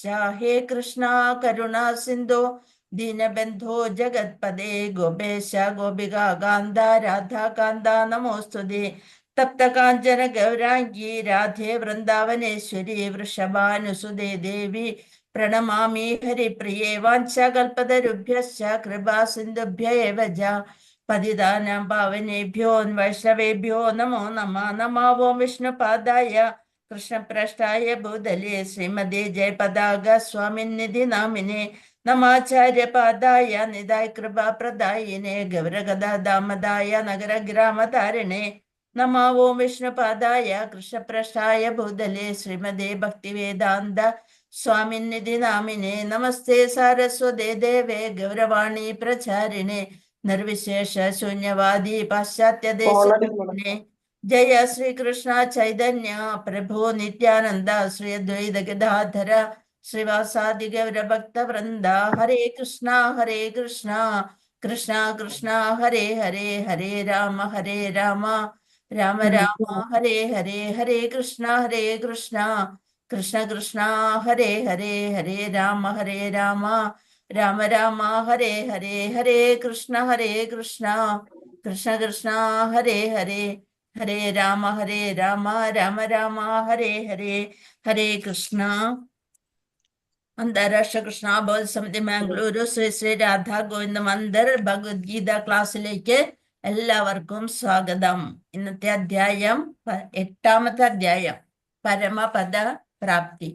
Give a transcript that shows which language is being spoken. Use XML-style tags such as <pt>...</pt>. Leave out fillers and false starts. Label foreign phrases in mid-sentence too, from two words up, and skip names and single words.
<sa>ഹേ കൃഷ്ണ കരുണാ സിന്ധോ ദീനബന്ധോ ജഗത്പദേ ഗോപേശ ഗോപിക കാന്ത രാധാകാന്ത നമോസ്തുതേ. തപ്തകാഞ്ചന ഗൗരാംഗി രാധേ വൃന്ദാവനേശ്വരി വൃഷഭാനുസുതേ ദേവി പ്രണമാമി ഹരിപ്രിയേ. വാഞ്ചകൽപതരുഭ്യശ്ച കൃപാ സിന്ധുഭ്യ ഏവ ച പതിതാനാം പാവനേഭ്യോ വൈഷ്ണവേഭ്യോ നമോ നമഃ. നമോ വിഷ്ണുപാദായ കൃഷ്ണപ്രഷ്ടായ ഭൂതലേ ശ്രീമതി ജയപതാക സ്വാമിനിധി നാമിനെ നമാചാര്യപാദായ നിതായ കൃപാപ്രദായിനെ ഗൗരഗദാമദായ നഗരഗ്രാമതാരിണേ നമോ ഓം വിഷ്ണുപാദായ കൃഷ്ണപ്രഷ്ടായ ഭൂതലേ ശ്രീമതി ഭക്തിവേദാന്ത സ്വാമിനിധി നാമിനെ നമസ്തേ സാരസ്വതേ ദേവേ ഗൗരവാണി പ്രചാരിണേ നിർവിശേഷ ശൂന്യവാദി പാശ്ചാത്യദേശേ ജയ ശ്രീകൃഷ്ണ ചൈതന്യ പ്രഭു നിത്യാനന്ദ ശ്രീ അദ്വൈത ഗദാധര ശ്രീവാസാദി ഗൗരഭക്തവൃന്ദ ഹരേ കൃഷ്ണ കൃഷ്ണ കൃഷ്ണ ഹരേ ഹരേ ഹരേ രാമ രാമ രാമ ഹരേ ഹരേ ഹരേ കൃഷ്ണ കൃഷ്ണ കൃഷ്ണ ഹരേ ഹരേ ഹരേ രാമ രാമ രാമ ഹരേ ഹരേ ഹരേ കൃഷ്ണ കൃഷ്ണ കൃഷ്ണ ഹരേ ഹരേ ഹരേ രാമ രാമ രാമ ഹരേ ഹരേ ഹരേ കൃഷ്ണ.</sa> <ml>അന്താരാഷ്ട്ര കൃഷ്ണ ബോധ സമിതി മാംഗ്ലൂരു ശ്രീ രാധാ ഗോവിന്ദ മന്ദിർ ഭഗവത്ഗീത ക്ലാസ്സിലേക്ക് എല്ലാവർക്കും സ്വാഗതം. ഇന്നത്തെ അധ്യായം 8ാമത്തെ അധ്യായം, പരമപദ പ്രാപ്തി.</ml>